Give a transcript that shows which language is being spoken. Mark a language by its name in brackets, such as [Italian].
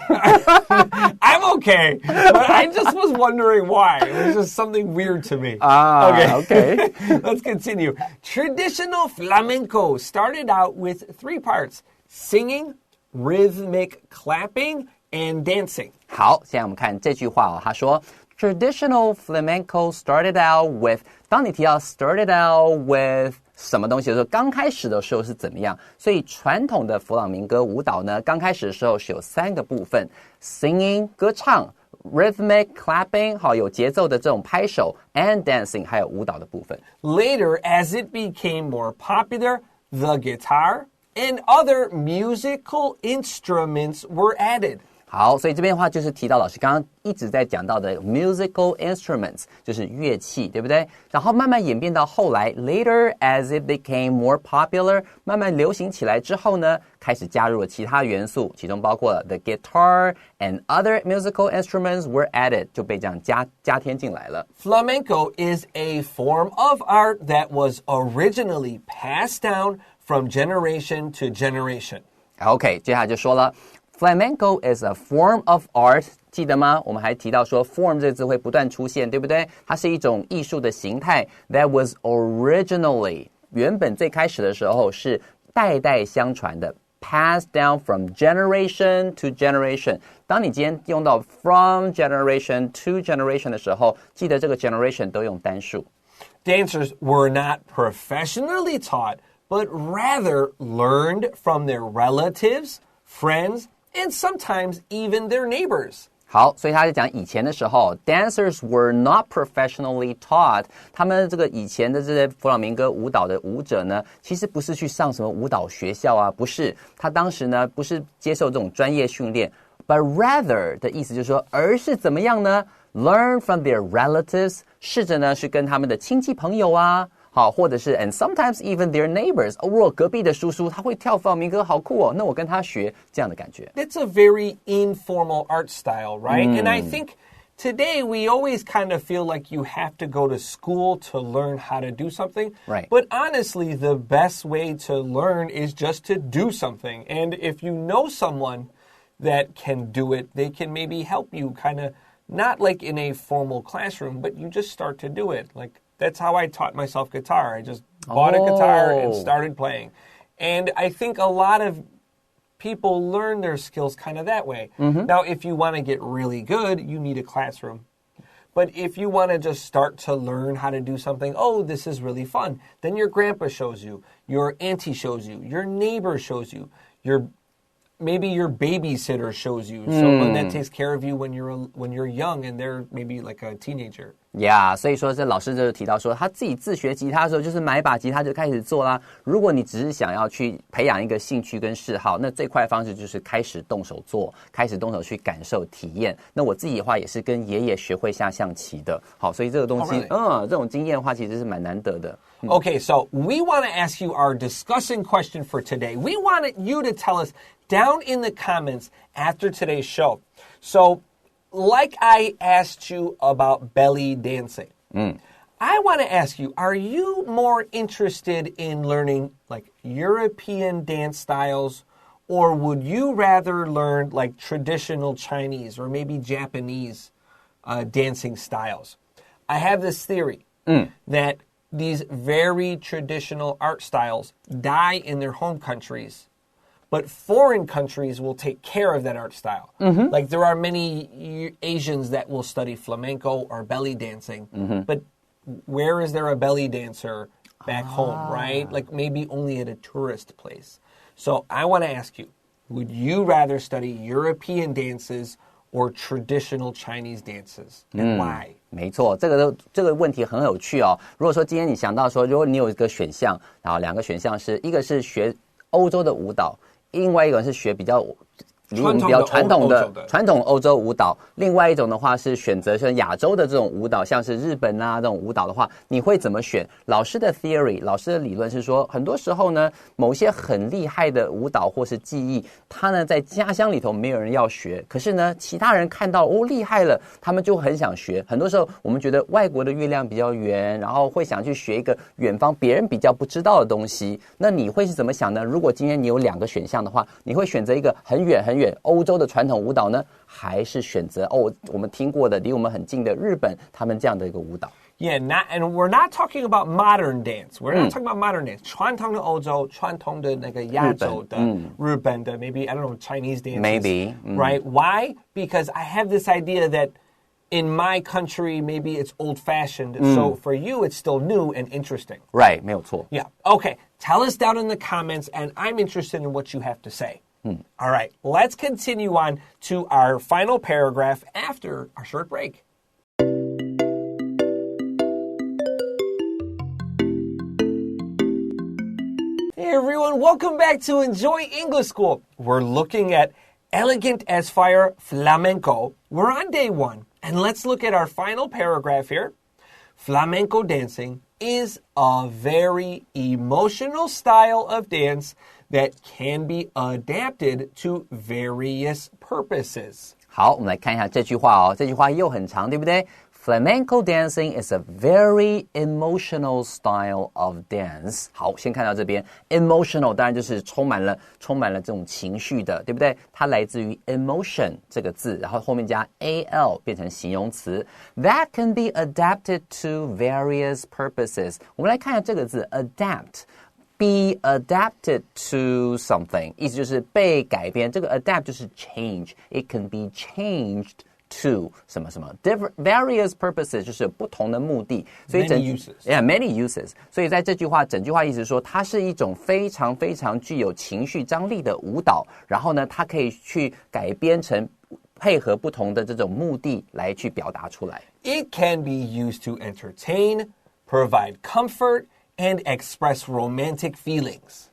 [English] I'm okay, but I just was wondering why. It was just something weird to me. Okay. Let's continue. Traditional flamenco started out with 3 parts: singing, rhythmic clapping, and dancing. [Chinese] 好，现在我们看这句话他说 [English] Traditional flamenco started out with [Chinese] 当你提到 [English] started out with [Chinese] 什么东西的时候，刚开始的时候是怎么样？所以传统的弗朗明哥舞蹈呢，刚开始的时候是有3个部分 ：singing 歌唱 ， [English] rhythmic clapping [Chinese] 好有节奏的这种拍手 ， [English] and dancing [Chinese] 还有舞蹈的部分。 [English] Later, as it became more popular, the guitar and other musical instruments were added. [Chinese] 好，所以这边的话就是提到老师刚刚一直在讲到的 [English] musical instruments， [Chinese] 就是乐器，对不对？然后慢慢演变到后来 ， [English] later as it became more popular， [Chinese] 慢慢流行起来之后呢，开始加入了其他元素，其中包括了 [English] the guitar and other musical instruments were added， [Chinese] 就被这样加添进来了。 [English] Flamenco is a form of art that was originally passed down from generation to generation. [Chinese] OK， 接下来就说了。 [English] Flamenco is a form of art， [Chinese] 记得吗？我们还提到说 form 这个字会不断出现，对不对？它是一种艺术的形态 [English] that was originally [Chinese] 原本最开始的时候是代代相传的 [English] passed down from generation to generation。 [Chinese] 当你今天用到 [English] from generation to generation [Chinese] 的时候，记得这个 generation 都用单数。 [English] Dancers were not professionally taught, but rather learned from their relatives, friends, and sometimes even their neighbors. [Chinese] 好，所以他在讲以前的时候 ， [English] dancers were not professionally taught。 [Chinese] 他们这个以前的这些弗朗明哥舞蹈的舞者呢，其实不是去上什么舞蹈学校啊，不是。他当时呢，不是接受这种专业训练 ， [English] but rather [Chinese] 的意思就是说，而是怎么样呢 ？ [English] Learn from their relatives， [Chinese] 试着呢是跟他们的亲戚朋友啊。好，或者是 [English] and sometimes even their neighbors。 [Chinese] 我隔壁的叔叔他会跳弗朗明哥，好酷哦！那我跟他学这样的感觉。 [English] It's a very informal art style, right? And I think today we always kind of feel like you have to go to school to learn how to do something. Right. But honestly, the best way to learn is just to do something. And if you know someone that can do it, they can maybe help you kind of, not like in a formal classroom, but you just start to do it. Like, that's how I taught myself guitar. I just bought a guitar and started playing. And I think a lot of people learn their skills kind of that way. Now, if you want to get really good, you need a classroom. But if you want to just start to learn how to do something, oh, this is really fun, then your grandpa shows you, your auntie shows you, your neighbor shows you, maybe your babysitter shows you, someone that takes care of you when you're young and they're maybe like a teenager. [Chinese] Yeah, 所以说这老师就提到说，他自己自学吉他的时候，就是买一把吉他就开始做啦。如果你只是想要去培养一个兴趣跟嗜好，那最快的方式就是开始动手做，开始动手去感受体验。那我自己的话也是跟爷爷学会下象棋的。好，所以这个东西，这种经验的话其实是蛮难得的。 [English] Okay, so we want to ask you our discussing question for today. We wanted you to tell us down in the comments after today's show. So, like I asked you about belly dancing, I want to ask you, are you more interested in learning like European dance styles, or would you rather learn like traditional Chinese or maybe Japanese dancing styles? I have this theory that these very traditional art styles die in their home countries, but foreign countries will take care of that art style. Like there are many Asians that will study flamenco or belly dancing, but where is there a belly dancer back home, right? Like maybe only at a tourist place. So I want to ask you, would you rather study European dances or traditional Chinese dances, and why? [Chinese] 没错，这个问题很有趣哦。如果说今天你想到说，如果你有一个选项，然后两个选项是一个是学欧洲的舞蹈，另外一个是学比较离我们比较传统欧洲舞蹈，另外一种的话是选择像亚洲的这种舞蹈，像是日本啊这种舞蹈的话，你会怎么选？老师的 theory， 老师的理论是说，很多时候呢，某些很厉害的舞蹈或是技艺，它呢在家乡里头没有人要学，可是呢，其他人看到哦厉害了，他们就很想学。很多时候我们觉得外国的月亮比较圆，然后会想去学一个远方别人比较不知道的东西。那你会是怎么想呢？如果今天你有两个选项的话，你会选择一个很远很远欧洲的传统舞蹈呢，还是选择我们听过的离我们很近的日本他们这样的一个舞蹈 [English] ？Yeah, and we're not talking about modern dance. We're not talking about modern dance. [Chinese] 传统的欧洲，传统的那个亚洲的，日本的 [English] maybe I don't know Chinese dances. Maybe, right? Why? Because I have this idea that in my country maybe it's old-fashioned, so for you it's still new and interesting. Right, [Chinese] 没有错。 [English] Yeah. Okay. Tell us down in the comments, and I'm interested in what you have to say. All right, let's continue on to our final paragraph after our short break. Hey everyone, welcome back to Enjoy English School. We're looking at Elegant as Fire Flamenco. We're on day 1, and let's look at our final paragraph here. Flamenco dancing is a very emotional style of dance that can be adapted to various purposes. [Chinese] 好，我们来看一下这句话哦。这句话又很长，对不对？ [English] Flamenco dancing is a very emotional style of dance. [Chinese] 好，先看到这边 emotional 当然就是充满了这种情绪的，对不对？它来自于 emotion 这个字，然后后面加 al 变成形容词。 [English] That can be adapted to various purposes. [Chinese] 我们来看一下这个字 adapt。 [English] Be adapted to something [Chinese] 意思就是被改编，这个 adapt 就是 change. [English] It can be changed to [Chinese] 什么什么 [English] various purposes [Chinese] 就是不同的目的，所以 [English] many uses. Yeah, many uses. [Chinese] 所以在这句话整句话意思说，它是一种非常非常具有情绪张力的舞蹈，然后呢，它可以去改编成配合不同的这种目的来去表达出来。 [English] It can be used to entertain, provide comfort, and express romantic feelings.